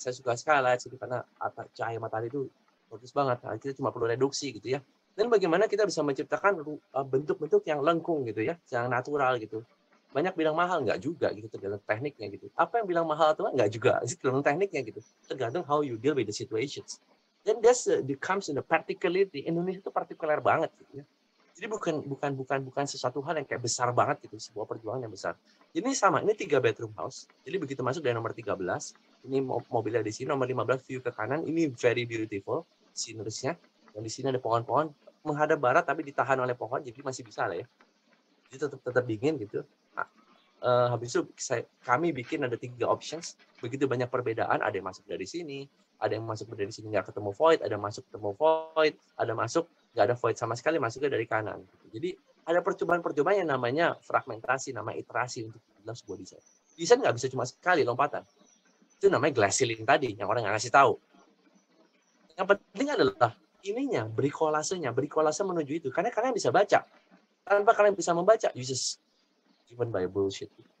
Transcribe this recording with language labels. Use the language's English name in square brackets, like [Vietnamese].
[Indonesian] Saya suka skylight, jadi karena cahaya matahari itu bagus banget. Nah, kita cuma perlu reduksi gitu ya. Dan bagaimana kita bisa menciptakan bentuk-bentuk yang lengkung gitu ya, yang natural gitu. Banyak bilang mahal, nggak juga gitu, tergantung tekniknya gitu. Apa yang bilang mahal atau nggak juga, tergantung tekniknya gitu. [English] Tergantung how you deal with the situations. Dan that's comes in the particularity. [Indonesian] Indonesia itu partikuler banget gitu ya. Jadi bukan sesuatu hal yang kayak besar banget gitu, sebuah perjuangan yang besar. Ini sama, ini 3 bedroom house. Jadi begitu masuk dari nomor 13, ini mobilnya di sini, nomor 15 view ke kanan, ini [English] very beautiful scenery- [Indonesian] nya. Dan di sini ada pohon-pohon menghadap barat tapi ditahan oleh pohon, jadi masih bisa lah ya. Jadi tetap dingin gitu. Habis itu kami bikin ada 3 options. Begitu banyak perbedaan, ada yang masuk dari sini, ada yang masuk dari sini nggak ketemu void, ada masuk ketemu void, ada masuk nggak ada void sama sekali, masuknya dari kanan. Jadi ada percobaan-percobaan yang namanya fragmentasi, nama iterasi untuk dalam sebuah desain. Desain nggak bisa cuma sekali lompatan. Itu namanya glass ceiling tadi, yang orang nggak ngasih tahu. Yang penting adalah ininya, beri kolase menuju itu. Karena kalian bisa baca. Tanpa kalian bisa membaca, [English] you just given by bullshit.